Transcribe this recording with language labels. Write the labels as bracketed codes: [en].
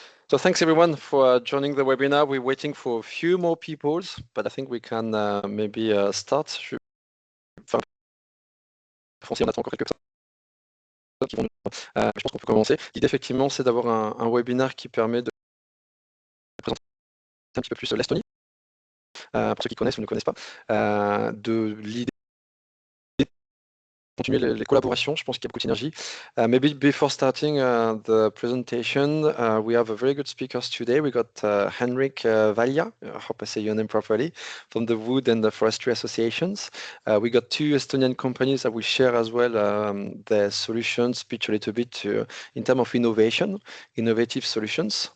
[en] So thanks everyone for joining the webinar. We're waiting for a few more people, but I think we can maybe start. [fr] Enfin, on attend encore quelques personnes qui vont. Je pense qu'on peut commencer. L'idée effectivement, c'est d'avoir un webinaire qui permet de présenter un petit peu plus l'Estonie, pour ceux qui connaissent ou ne connaissent pas, de l'idée continuer les collaborations. Je pense qu'il y a beaucoup de synergie. [en] Maybe before starting the presentation, we have a very good speakers today. We got Henrik Valja, I hope I say your name properly, from the Wood and the Forestry Associations. We got two Estonian companies that will share as well their solutions, speak a little bit in terms of innovative solutions.